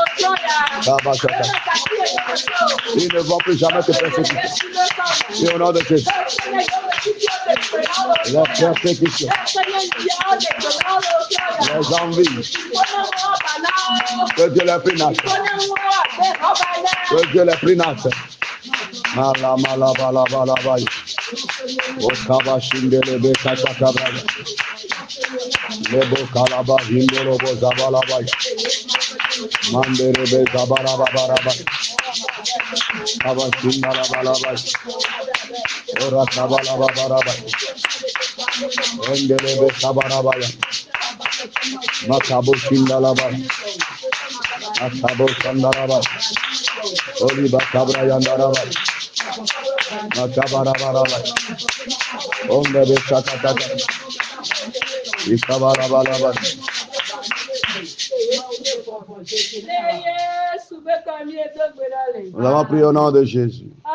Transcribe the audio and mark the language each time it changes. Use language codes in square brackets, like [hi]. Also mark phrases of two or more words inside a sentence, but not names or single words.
[fr] Ils ne vont plus jamais te persécuter. Et au nom de Jésus. La persécution. Les envies. Que Dieu les prinasse. Que Dieu les prinasse. Mala mala bala bala bala. Okaba shindele be kata kabra. Lebo kalaba hindolo bo zabala bala. Mandere be zabara babara bala. Kaba shindala bala bala. Ora kabala babara bala. Endele be kabara bala. Makabo shindala bala. Akabo sandala bala. Oliba kabra yandara bala. Makabara bala bala. Onde be sakata. Ikabara bala bala. Nous avons prié au nom de Jésus.